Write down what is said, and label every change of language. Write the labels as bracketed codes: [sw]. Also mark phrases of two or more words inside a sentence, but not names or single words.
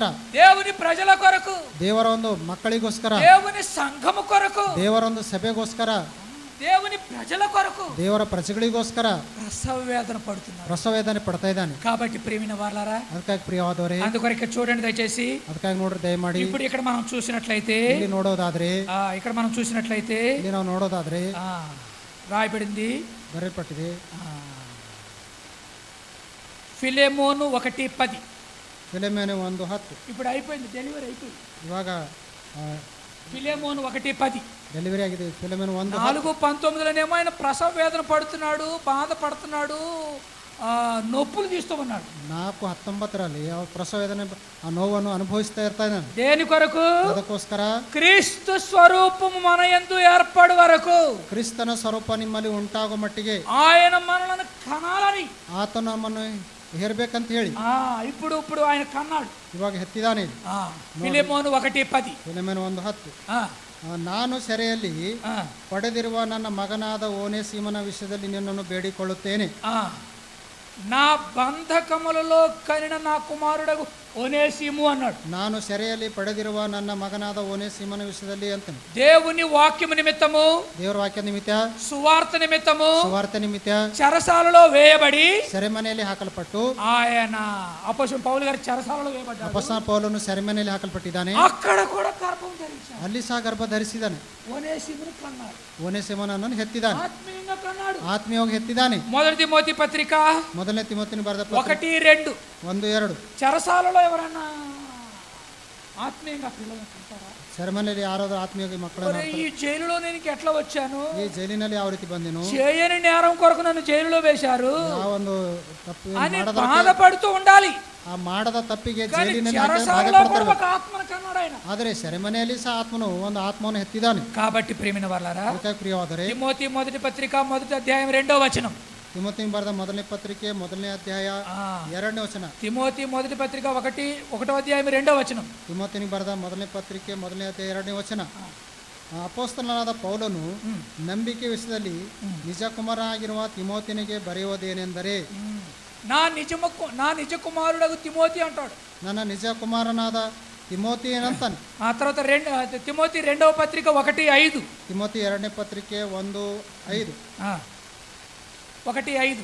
[te] దేవుని ప్రజల కొరకు, [kn] ದೇವರ ಒಂದು ಮಕ್ಕಳಿಗೋಸ್ಕರ, [te] దేవుని సంఘము కొరకు, [kn] ದೇವರ ಒಂದು ಸಭೆಗೋಸ್ಕರ, [te] దేవుని ప్రజల కొరకు [kn] ದೇವರ ಪ್ರಜೆಗಳಿಗೋಸ್ಕರ [te] ప్రసవ వేదన పడుతున్నారు. [kn] ಪ್ರಸವ ವೇದನೆ ಪಡ್ತಾ ಇದ್ದಾನೆ. [te] కాబట్టి ప్రియమైన వారలారా, [kn] ಅದಕ್ಕಾಗಿ ಪ್ರಿಯವಾದವರೇ, [te] అందుకొరకు చూడండి దయచేసి. [kn] ಅದಕ್ಕಾಗಿ ನೋಡ್ರಿ ದಯಮಾಡಿ. [te] ఇప్పుడు ఇక్కడ మనం చూసినట్లయితే, [kn] ಇಲ್ಲಿ ನೋಡೋದಾದ್ರೆ, [te] ఇక్కడ మనం చూసినట్లయితే [kn] ಇಲ್ಲಿ ನಾವು ನೋಡೋದಾದ್ರೆ [te] రాయబడింది, [kn] ಬರೆಯಲ್ಪಟ್ಟಿದೆ. [te] ఫిలెమోను 1:10. [kn] ಫಿಲೆಮೋನು 1:10. [te] ఇప్పుడు అయిపోయింది, డెలివరీ అయిపోయింది. [kn] ಇವಾಗ [te] ఫిలెమోను 1:10 [kn] ಡೆಲಿವರಿ ಆಗಿದೆ. ಫಿಲೆಮೋನು 1:10. [te] 4:19లోనేమో ఆయన ప్రసవ వేదన పడుతున్నాడు, బాధపడుతున్నాడు, నొప్పులు తీస్తూ ఉన్నాడు. [kn] 4:19ರಲ್ಲಿ ಯಾವ ಪ್ರಸವ ವೇದನೆ ಆ ನೋವನ್ನು ಅನುಭವಿಸ್ತಾ ಇರ್ತಾ ಇದ್ದಾನೆ. [te] దేని కొరకు? [kn] ಅದಕ್ಕೋಸ್ಕರ [te] క్రీస్తు స్వరూపము మన యందు ఏర్పడు వరకు, [kn] ಕ್ರಿಸ್ತನ ಸ್ವರೂಪ ನಿಮ್ಮಲ್ಲಿ ಉಂಟಾಗೋ ಮಟ್ಟಿಗೆ [te] ఆయన మనలను కనాలని, [kn] ಆತನು ನಮ್ಮನ್ನು ಹೇರ್ಬೇಕಂತ ಹೇಳಿ [te] ఇప్పుడు ఆయన కన్నాడు, [kn] ಇವಾಗ ಹೆತ್ತಿದಾನೆ. [te] ఫిలెమోను 1:10. [kn] ಫಿಲೆಮೋನು 1:10. ನಾನು ಸೆರೆಯಲ್ಲಿ ಪಡೆದಿರುವ ನನ್ನ ಮಗನಾದ ಓನೇಸಿಮನ ವಿಷಯದಲ್ಲಿ ನಿನ್ನನ್ನು ಬೇಡಿಕೊಳ್ಳುತ್ತೇನೆ. [te] నా బంధకములలో కనిన నా కుమారుడగు ఓనేసిము అన్నాడు. [kn] ನಾನು ಸೆರೆಯಲ್ಲಿ ಪಡೆದಿರುವ ನನ್ನ ಮಗನಾದ ಓನೇಸಿಮನ ವಿಷಯದಲ್ಲಿ ಅಂತಾನೆ. [te] దేవుని వాక్యము నిమిత్తము, [kn] ದೇವರ ವಾಕ್ಯ ನಿಮಿತ್ತ, [te] సువార్త నిమిత్తము, [kn] ಸುವಾರ್ತೆ ನಿಮಿತ್ತ [te] చెరసాలలో వేయబడి [kn] ಸೆರೆಮನೆಯಲ್ಲಿ ಹಾಕಲ್ಪಟ್ಟು, [te] ఆయన అపోస్తలుడు పౌలు గారు చెరసాలలో వేయబడ్డాడు. [kn] ಅಪೊಸ್ತಲ ಪೌಲನು ಸೆರೆಮನೆಯಲ್ಲಿ ಹಾಕಲ್ಪಟ್ಟಿದ್ದಾನೆ. [te] అక్కడ కూడా గర్భం ధరించాడు. [kn] ಅಲ್ಲಿ ಸಹ ಗರ್ಭ ಧರಿಸಿದ್ದಾನೆ. [te] ఓనేసిమును కన్నాడు, [kn] ಓನೇಸಿಮನನ್ನು ಹೆತ್ತಿದ್ದಾನೆ, [te] ఆత్మీయంగా కన్నాడు. [kn] ಆತ್ಮೀಯವಾಗಿ ಹೆತ್ತಿದ್ದಾನೆ. [te] మొదటి తిమోతి పత్రిక [kn] 1 ತಿಮೋತಿನ ಬರೆದ 1:2. 1:2. [te] చెరసాలలో ఎవరన్నా ఆత్మీయంగా పిల్లలు కంటారా? [kn] ಸೆರೆಮನೆಯಲ್ಲಿ ಯಾರಾದ್ರೂ ಆತ್ಮೀಯ ಮಕ್ಕಳನ್ನ, [te] ఈ జైలులో నేను ఎట్లా వచ్చాను, [kn] ಈ ಜೈಲಿನಲ್ಲಿ ಯಾವ ರೀತಿ ಬಂದೆನು, [te] చేయని నేరం కొరకు నన్ను జైలులో వేశారు [kn] ಯಾವ ಒಂದು ತಪ್ಪು [te] అని బాధపడుతూ ఉండాలి. [kn] ಆ ಮಾಡದ ತಪ್ಪಿಗೆ [te] కానీ [kn] ಜೈಲಿನಲ್ಲಿ [te] చెరసాలలో కూడా ఒక ఆత్మను కన్నాడు ఆయన. [kn] ಆದರೆ ಸೆರೆಮನೆಯಲ್ಲಿ ಸಹ ಆತ್ಮನು ಒಂದು ಆತ್ಮವನ್ನು ಹೆತ್ತಿದ್ದಾನೆ. [te] కాబట్టి ప్రియమైన వారలారా, [kn] ಅದಕ್ಕಾಗಿ ಪ್ರಿಯವಾದರೆ [te] తిమోతి మొదటి పత్రిక 1వ అధ్యాయం 2వ వచనం, [kn] ತಿಮೋತಿಗೆ ಬರೆದ 1ನೇ ಪತ್ರಿಕೆ 1ನೇ ಅಧ್ಯಾಯ 2ನೇ ವಚನ. [te] తిమోతి మొదటి పత్రిక 1వ అధ్యాయం 2వ వచనం. [kn] ತಿಮೋತಿಗೆ ಬರೆದ 1ನೇ ಪತ್ರಿಕೆ 1ನೇ ಅಧ್ಯಾಯ 2ನೇ ವಚನ. ಅಪೊಸ್ತಲನಾದ ಪೌಲನು ನಂಬಿಕೆ ವಿಷಯದಲ್ಲಿ ನಿಜ ಕುಮಾರ ಆಗಿರುವ ತಿಮೋತಿನಿಗೆ ಬರೆಯುವುದೇನೆಂದರೆ, [te] నా నిజ కుమారుడగు తిమోతి అంటాడు. [kn] ನನ್ನ ನಿಜ ಕುಮಾರನಾದ ತಿಮೋತಿ ಏನಂತಾನೆ. [te] ఆ తర్వాత తిమోతి 2వ పత్రిక 1:5. [kn] ತಿಮೋತಿ 2ನೇ ಪತ್ರಿಕೆ 1:5. 1:5.